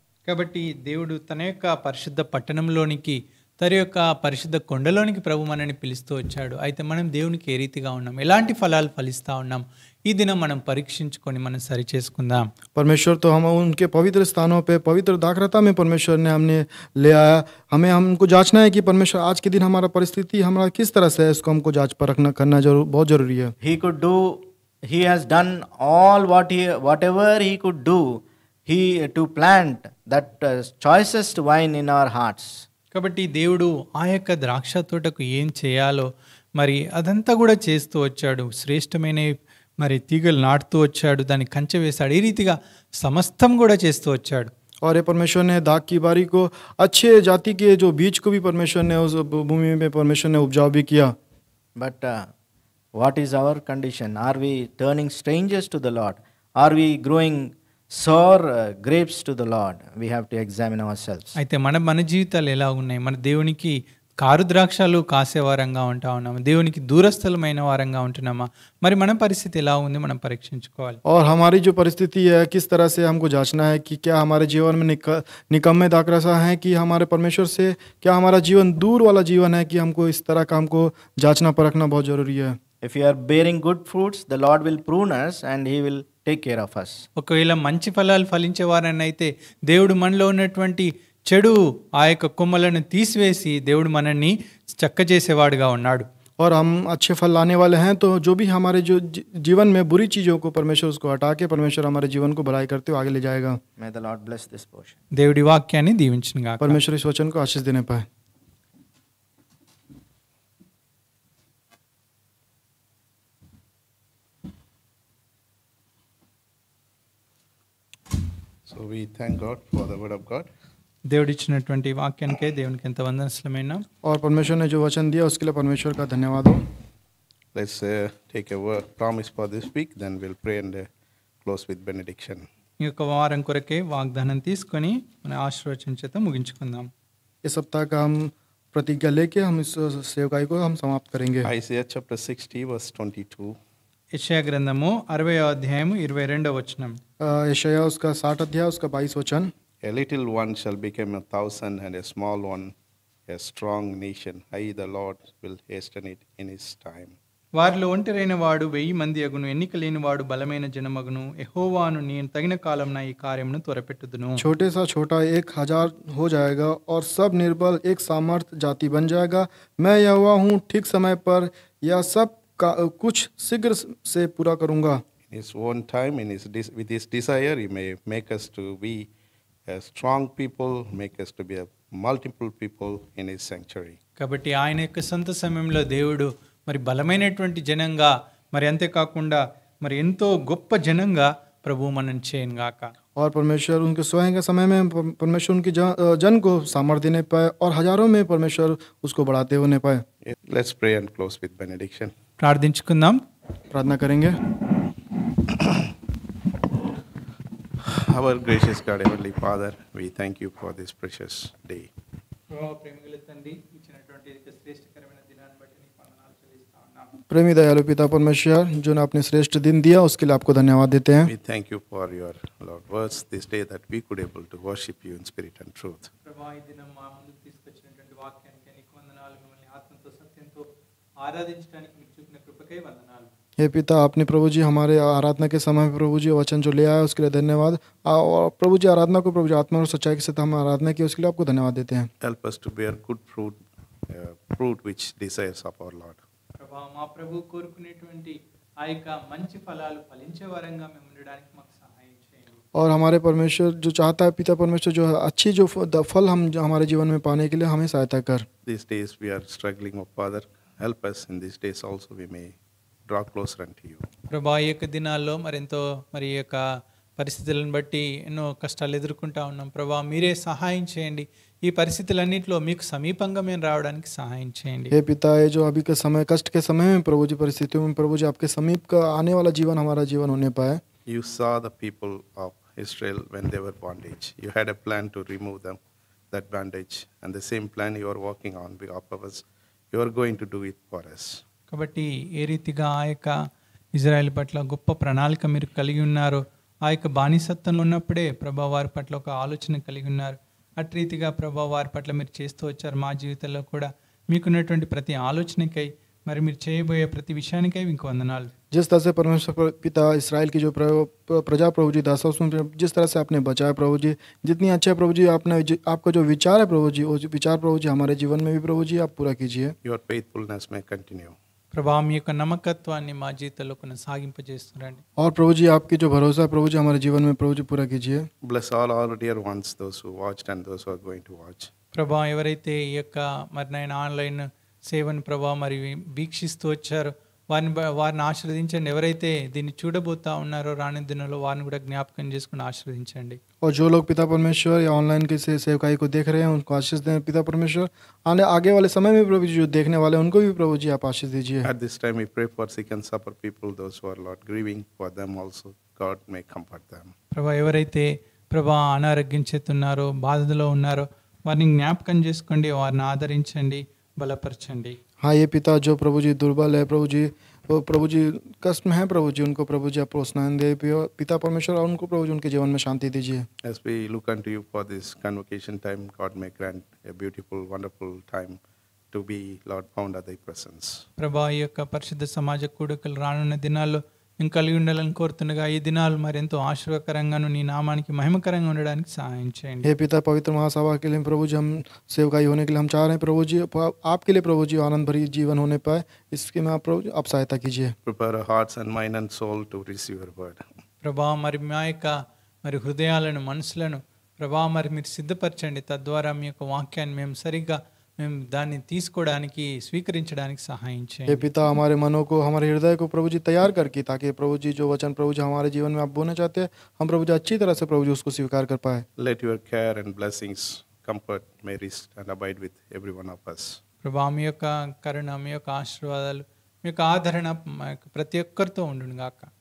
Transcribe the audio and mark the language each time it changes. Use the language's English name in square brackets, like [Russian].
[Telugu] కాబట్టి దేవుడు తన యొక్క పరిశుద్ధ పట్టణంలోనికి, తన యొక్క పరిశుద్ధ కొండలోనికి ప్రభు మనని పిలుస్తూ వచ్చాడు. అయితే మనం దేవునికి ఏ రీతిగా ఉన్నాం, ఎలాంటి ఫలాలు ఫలిస్తా ఉన్నాం, ఈ దినం మనం పరీక్షించుకొని మనం సరి చేసుకుందాం. [Hindi] परमेश्वर तो हम उनके पवित्र स्थानों पे पवित्र दाखरता में परमेश्वर ने हमने ले आया. हमको जांचना है कि परमेश्वर आज के दिन हमारा परिस्थिति हमारा किस तरह से है, इसको हमको जांच परखना करना बहुत जरूरी है. [English] He has done all whatever he could do to plant that choicest wine in our hearts. [Telugu] కాబట్టి దేవుడు ఆ యొక్క ద్రాక్ష తోటకు ఏం చేయాలో మరి అదంతా కూడా చేస్తూ వచ్చాడు. శ్రేష్టమైన మరి తీగలు నాటుతూ వచ్చాడు, దాన్ని కంచె వేశాడు, ఈ రీతిగా సమస్తం కూడా చేస్తూ వచ్చాడు. [Hindi] और ये परमेश्वर ने दाख की बारी को, अच्छे जाति के जो बीज को भी परमेश्वर ने उस भूमि में परमेश्वर ने उपजाऊ भी किया. [English] But what is our condition? Are we turning strangers to the Lord? Are we growing sour grapes to the Lord? We have to examine ourselves. [Telugu] అయితే మన జీవితాలు ఎలా ఉన్నాయి? మన దేవునికి కారు ద్రాక్షాలు కాసే వారంగా ఉంటా ఉన్నామా, దేవునికి దూరస్థలమైన వారంగా ఉంటున్నామా? మరి మన పరిస్థితి ఎలా ఉంది, మనం పరీక్షించుకోవాలి. [Hindi] और हमारी जो परिस्थिति है किस तरह से हमको जांचना है कि क्या हमारे जीवन में निकम्मे दाखरसा है कि हमारे परमेश्वर से क्या हमारा जीवन दूर वाला जीवन है, कि हमको इस तरह का हमको जांचना परखना बहुत जरूरी है. [English] If you are bearing good fruits, the Lord will prune us and He will take care of us. [Telugu] ఒకవేళ మంచి ఫలాలు ఫలించేవారని అయితే దేవుడు మనలో ఉన్నటువంటి చెడు ఆ యొక్క కొమ్మలను తీసివేసి దేవుడు మనల్ని చక్క చేసేవాడుగా ఉన్నాడు. [Hindi] और हम अच्छे फल लाने वाले हैं, तो जो भी हमारे जो जीवन में बुरी चीज़ों को परमेश्वर उसको हटा के परमेश्वर हमारे जीवन को भलाई करते हुए आगे ले जाएगा. [English] May the Lord bless this portion. [Telugu] దేవుడి వాక్యాన్ని దీవించును గాక. [Hindi] परमेश्वर इस वचन को आशीष देने पाए. [English] So we thank God for the word of God. [Telugu] దేవుడిచ్చినటువంటి వాక్యానికే దేవునికి ఎంత వందనములైనా. [Hindi] और परमेश्वर ने जो वचन दिया उसके लिए परमेश्वर का धन्यवाद हो. [English] Let's take a promise for this week, then we'll pray and close with benediction. [Telugu] ఈ యొక్క వారం కొరకే వాగ్దానం తీసుకొని మన ఆశీర్వచన చేత ముగించుకుందాం. [Hindi] इस सप्ताह का हम प्रतिज्ञा लेके हम इस सेवकाई को हम समाप्त करेंगे। [English] Isaiah chapter 60, verse 22. [Telugu] యెషయా గ్రంథము 60వ అధ్యాయము 22వ వచనం. [Hindi] यशायाह उसका 60 अध्याय उसका 22 वचन। [English] A little one shall become 1,000, and a small one a strong nation. I, the Lord, will hasten it in his time. [Telugu] వారిలో ఒంటరైన వాడు 1000 మంది అగును, ఎన్నిక లేని వాడు బలమైన జనమగును. యెహోవాను నేను తగిన కాలంన ఈ కార్యమును త్వరపెట్టుదును. [Hindi] छोटे सा छोटा 1000 हो जाएगा और सब निर्बल एक सामर्थ जाति बन जाएगा। मैं यहोवा हूँ, ठीक समय पर यह सब का कुछ शीघ्र से पूरा करूँगा। [English] In his own time, with his desire, he may make us to be a strong people, make us to be a multiple people in his sanctuary. [Telugu] కాబట్టి ఆయన యొక్క సొంత సమయంలో దేవుడు మరి బలమైనటువంటి జనంగా, మరి అంతేకాకుండా మరి ఎంతో గొప్ప జనంగా ప్రభు మనల్ని చేయను గాక. [Hindi] और परमेश्वर उनके स्वयं के समय में परमेश्वर उनकी जन को सामर्थ्य देने पाए और हजारों में परमेश्वर उसको बढ़ाते होने पाए। [English] Let's pray and close with benediction. [Telugu] ప్రార్థించుకుందాం. [Hindi] प्रार्थना करेंगे। [English] Our gracious God, Heavenly Father, we thank you for this precious day. [Telugu] ప్రేమగల తండ్రి, ఇచ్చినటువంటి శ్రేష్టకరమైన దినాన్ని బట్టి నీకు వందనాలు చెల్లిస్తా ఉన్నాం. [Hindi] प्रेमी दयालु पिता परमेश्वर, जो ने अपने श्रेष्ठ दिन दिया उसके लिए आपको धन्यवाद देते हैं। [English] We thank you for your Lord words this day, that we could able to worship you in spirit and truth. [Telugu] ప్రభా, ఈ దినం మా ముందుకు తీసుకొచ్చినటువంటి వాక్యానికి నీకు వందనాలు. మిమ్మల్ని ఆత్మతో సత్యంతో ఆరాధించడానికి మీకు చూపిన కృపకై వందనాలు. [Hindi] हे पिता, आपने प्रभु जी हमारे आराधना के समय में प्रभु जी वचन जो ले आया उसके लिए धन्यवाद। और प्रभु जी आराधना को प्रभु जी आत्मा और सच्चाई के साथ हम आराधना की, उसके लिए आपको धन्यवाद देते हैं। [English] Help us to bear good fruit which desires of our Lord. [Telugu] ప్రభా, మా ప్రభు కోరుకునేటువంటి ఆ యొక్క మంచి ఫలాలు ఫలించే వరంగా మేము ఉండడానికి మాకు సహాయం చేయండి. [Hindi] और हमारे परमेश्वर जो चाहता है पिता परमेश्वर, जो अच्छी जो फल हम जो हमारे जीवन में पाने के लिए हमें सहायता कर। [English] These days we are struggling, oh Father. Help us in these days also we may draw closer unto you. [Telugu] ప్రభా, ఈ యొక్క దినాల్లో మరెంతో మరి ఈ యొక్క పరిస్థితులను బట్టి ఎన్నో కష్టాలు ఎదుర్కొంటా ఉన్నాం. ప్రభా, మీరే సహాయం చేయండి. ఈ పరిస్థితులన్నింటిలో మీకు సమీపంగా మేము రావడానికి సహాయం చేయండి. [Hindi] हे पिता, ये जो अभी के समय कष्ट के समय में प्रभु जी परिस्थितियों में प्रभु जी आपके समीप का आने वाला जीवन हमारा जीवन होने पाए। [English] You saw the people of Israel when they were bondage. You had a plan to remove them, that bondage, and the same plan you are working on behalf of us. You are going to do it for us. [Telugu] కాబట్టి ఏ రీతిగా ఆ యొక్క Israel పట్ల గొప్ప ప్రణాళిక మీరు కలిగి ఉన్నారో, ఆ యొక్క బానిసత్వంలో ఉన్నప్పుడే ప్రభా వారి పట్ల ఒక ఆలోచన కలిగి ఉన్నారు. అటు రీతిగా ప్రభా వారి పట్ల మీరు చేస్తూ వచ్చారు. మా జీవితంలో కూడా మీకున్నటువంటి ప్రతి ఆలోచనకై, మరి మీరు చేయబోయే ప్రతి విషయానికై మీకు వందనాలు. [Hindi] जिस तरह से परमेश्वर पिता इसराइल की जो प्रजा प्रभु जी दासा उसमें जिस तरह से आपने बचाया प्रभु जी, जितनी अच्छा प्रभु जी आपने आपका जो विचार है प्रभु जी, वो विचार प्रभु जी हमारे जीवन में भी प्रभु जी आप पूरा कीजिए। [English] Your faithfulness may continue. [Telugu] ప్రభా, మీ యొక్క నమ్మకత్వాన్ని మా జీవితంలో కొనసాగింపజేస్తున్నారండి. [Hindi] और प्रभु जी आपकी जो भरोसा है प्रभु जी हमारे जीवन में प्रभु जी पूरा कीजिए। [English] Bless all our dear ones, those who watched and those who are going to watch. [Telugu] ప్రభా, ఎవరైతే ఈ యొక్క మరి నేను ఆన్లైన్ సేవను ప్రభా మరి వీక్షిస్తూ వచ్చారో వారిని ఆశీర్వదించండి. ఎవరైతే దీన్ని చూడబోతా ఉన్నారో రాని దినంలో వారిని కూడా జ్ఞాపకం చేసుకుని ఆశీర్వదించండి. [Hindi] और जो लोग पिता परमेश्वर या ऑनलाइन के सेवकाई को देख रहे हैं उनको आशीष दें पिता परमेश्वर। आगे वाले समय में प्रभु जी जो देखने वाले हैं उनको भी प्रभु जी आप आशीष दीजिए। [English] At this time we pray for sick and suffer people, those who are Lord grieving, for them also God may comfort them. [Telugu] ప్రభా, ఎవరైతే ప్రభా అనారోగ్యం చేస్తున్నారో బాధలో ఉన్నారో వారిని జ్ఞాపకం చేసుకోండి, వారిని ఆదరించండి, బలపరచండి. [Hindi] हाँ, ये पिता जो प्रभु जी दुर्बल है प्रभु जी, वो प्रभु जी कष्ट में है प्रभु जी, उनको प्रभु जी आप प्रोत्साहन दे पिता परमेश्वर, और उनको प्रभु जी उनके जीवन में शांति दीजिए। [English] As we look unto you for this convocation time, God may grant a beautiful, wonderful time to be, Lord, found at thy presence. [Telugu] ప్రభా, ఈ యొక్క పరిశుద్ధ సమాజ కూడికలు రానున్న దినాల్లో మేము కలిగి ఉండాలని కోరుతుండగా ఈ దినాలు మరెంతో ఆశీర్వకరంగాను నీ నామానికి మహిమకరంగా ఉండడానికి సహాయం చేయండి. [Hindi] हे पिता पवित्र महासभा के लिए प्रभु जी हम सेवकाई होने के लिए हम चाह रहे हैं प्रभु जी, आपके लिए प्रभु जी आनंद भरी जीवन होने पाए, इसके में आप प्रभु जी आप सहायता कीजिए। [English] Prepare our hearts and mind and soul to receive your word. [Telugu] ప్రభా, మరి మా యొక్క మరి హృదయాలను మనసులను ప్రభా మరి మీరు సిద్ధపరచండి. తద్వారా మీ యొక్క వాక్యాన్ని మేము దాన్ని తీసుకోవడానికి స్వీకరించడానికి సహాయం [Hindi] हे [Telugu] చేయండి. [Hindi] पिता हमारे मनों को हमारे हृदय को प्रभु जी तैयार करके, ताकि प्रभु जी जो वचन प्रभु जी हमारे जीवन में आप बोलना चाहते हैं हम प्रभु जी अच्छी तरह से प्रभु जी उसको स्वीकार कर पाए। [English] Let your care and blessings, comfort may rest and abide with every one of us. [Telugu] ప్రభా, మీ యొక్క కరుణ, మీ యొక్క ఆశీర్వాదాలు, మీ యొక్క ఆదరణ మా యొక్క ప్రతి ఒక్కరితో ఉండును గాక.